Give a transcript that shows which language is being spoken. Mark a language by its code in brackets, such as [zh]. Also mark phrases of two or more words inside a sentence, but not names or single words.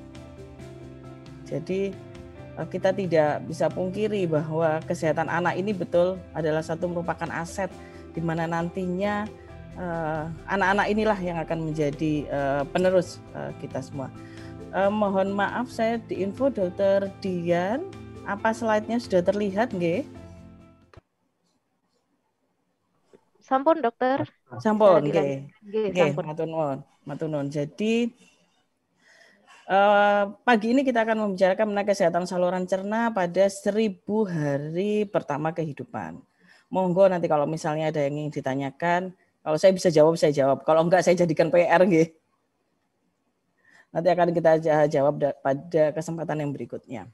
[id] Jadi kita tidak bisa pungkiri bahwa kesehatan anak ini betul adalah merupakan aset di mana nantinya anak-anak inilah yang akan menjadi penerus kita semua. Mohon maaf saya diinfo Dr. Dian, apa slide-nya sudah terlihat nggih? [jv] Sampun dokter. Sampun nggih. Nggih, matur nuwun. [id] Jadi pagi ini kita akan membicarakan mengenai kesehatan saluran cerna pada 1000 hari pertama kehidupan. Monggo nanti kalau misalnya ada yang ingin ditanyakan, kalau saya bisa jawab, saya jawab. Kalau enggak, saya jadikan PR nggih. Nanti akan kita jawab pada kesempatan yang berikutnya.